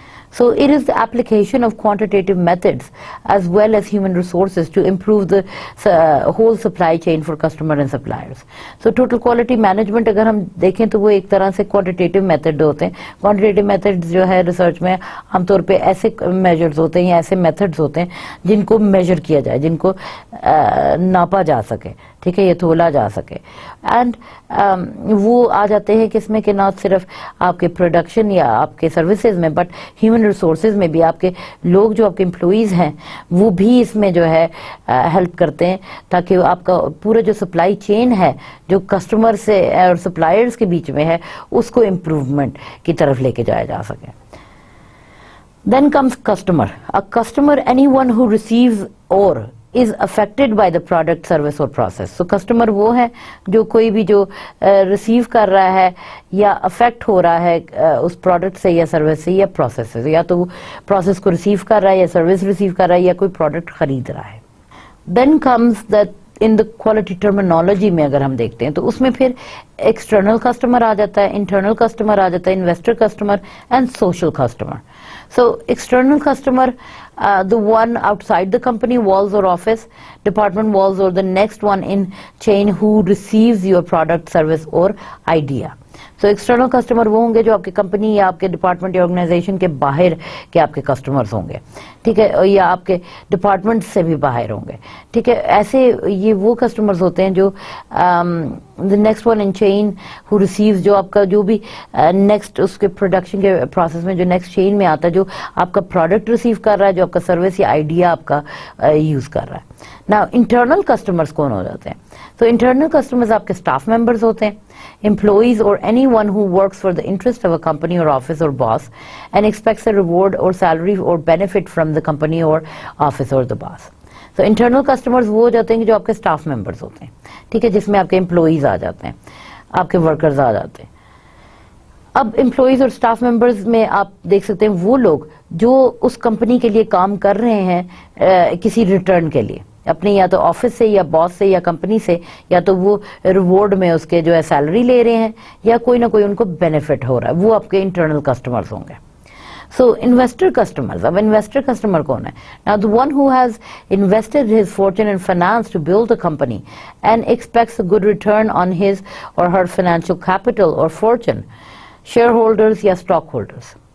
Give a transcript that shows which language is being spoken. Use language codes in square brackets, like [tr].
[en] So it is the application of quantitative methods as well as human resources to improve the whole supply chain for customer and suppliers. [ur] So total quality management اگر ہم دیکھیں تو وہ ایک طرح سے quantitative method ہوتے ہیں. Quantitative methods جو ہے ریسرچ میں عام طور پہ ایسے میجرز ہوتے ہیں یا ایسے میتھڈز ہوتے ہیں جن کو میجر کیا جائے, جن کو ناپا جا سکے, ٹھیک ہے, یہ تھولا جا سکے. اینڈ وہ آ جاتے ہیں کس میں کہ نہ صرف آپ کے پروڈکشن یا آپ کے سروسز میں بٹ ہیومن ریسورسز میں بھی. آپ کے لوگ جو آپ کے امپلائیز ہیں وہ بھی اس میں جو ہے ہیلپ کرتے ہیں تاکہ آپ کا پورا جو سپلائی چین ہے جو کسٹمر سے اور سپلائرز کے بیچ میں ہے اس کو امپروومنٹ کی طرف لے کے جایا جا سکے. [en] Then comes customer. A customer, anyone who receives or is affected by the product, service or process. [ur] So customer وہ ہے جو کوئی بھی جو ریسیو کر رہا ہے یا افیکٹ ہو رہا ہے اس پروڈکٹ سے یا سروس سے یا پروسیس سے, یا تو وہ پروسیس کو ریسیو کر رہا ہے یا سروس ریسیو کر رہا ہے یا کوئی پروڈکٹ خرید رہا ہے. [en] Then comes that in the quality terminology [ur] میں اگر ہم دیکھتے ہیں تو اس میں پھر ایکسٹرنل کسٹمر آ جاتا ہے, انٹرنل کسٹمر آ جاتا ہے, investor customer and social customer. [en] So external customer, the one outside the company walls or office, department walls, or the next one in chain who receives your product, service or idea. [ur] So external customer وہ ہوں گے جو آپ کی company یا آپ کے department یا آرگنائزیشن کے باہر کے آپ کے کسٹمرز ہوں گے, ٹھیک ہے, یا آپ کے ڈپارٹمنٹ سے بھی باہر ہوں گے, ٹھیک ہے. ایسے یہ وہ کسٹمرز ہوتے ہیں جو [en] the next one in chain who receives, [ur] جو آپ کا جو بھی نیکسٹ اس کے پروڈکشن کے پروسیس میں جو نیکسٹ چین میں آتا ہے, جو آپ کا پروڈکٹ ریسیو کر رہا ہے, جو آپ کا سروس یا آئیڈیا آپ کا یوز کر رہا ہے. [en] Now internal customers [ur] کون ہو جاتے ہیں؟ تو internal customers آپ کے اسٹاف ممبرز ہوتے ہیں, [en] employees or anyone who works for the interest of a company or office or boss and expects a reward or salary or benefit from the company or office or the boss. [ur] So internal customers وہ ہو جاتے ہیں جو آپ کے staff members ہوتے ہیں, ٹھیک ہے, جس میں آپ کے امپلائیز آ جاتے ہیں, آپ کے ورکرز آ جاتے ہیں. اب امپلائیز اور اسٹاف ممبرز میں آپ دیکھ سکتے ہیں وہ لوگ جو اس کمپنی کے لیے کام کر رہے ہیں کسی ریٹرن کے لیے, اپنے یا تو آفس سے یا باس سے یا کمپنی سے, یا تو وہ ریوارڈ میں اس کے جو ہے سیلری لے رہے ہیں یا کوئی نہ کوئی ان کو بینیفٹ ہو رہا ہے, وہ آپ کے انٹرنل کسٹمرز ہوں گے. [en] So investor customers, [ur] اب investor customer کون ہے؟ [en] Now the one who has invested his fortune and finance to build a company and expects a good return on his or her financial capital or fortune, shareholders یا stock holders.